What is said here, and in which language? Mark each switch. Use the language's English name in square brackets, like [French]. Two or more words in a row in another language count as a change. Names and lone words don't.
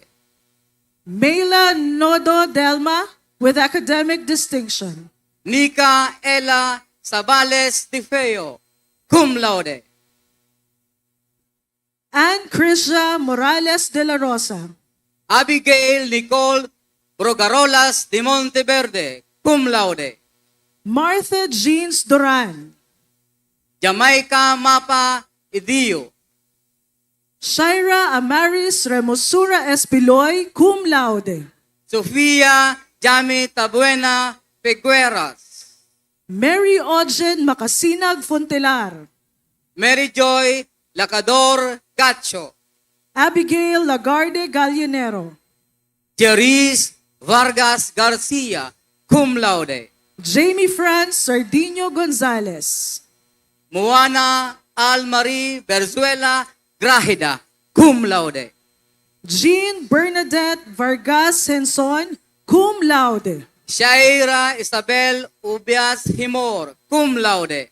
[English] Mela Nodo Delma with academic distinction. Nika Ella Sabales Tifeo, [Latin] cum laude. [English] Ann Krisha Morales de la Rosa. Abigail Nicole Brogarolas de Monteverde, [Latin] cum laude. [English] Martha Jeans Duran. Jamaica Mapa Idio. Shaira Amaris Remosura Espiloy, [Latin] cum laude. [English] Sofia Jami Tabuena Pegueras. Mary Ojen Makasinag Fontelar. Mary Joy Lacador Gacho. Abigail Lagarde Gallinero. Jeris Vargas Garcia, [Latin] cum laude. [English] Jamie France Sardino Gonzalez. Moana Almarie Berzuela Grahida, [Latin] cum laude. [English] Jean Bernadette Vargas Henson, [Latin] cum laude. [English] Shaira Isabel Ubias Himor, [Latin] cum laude.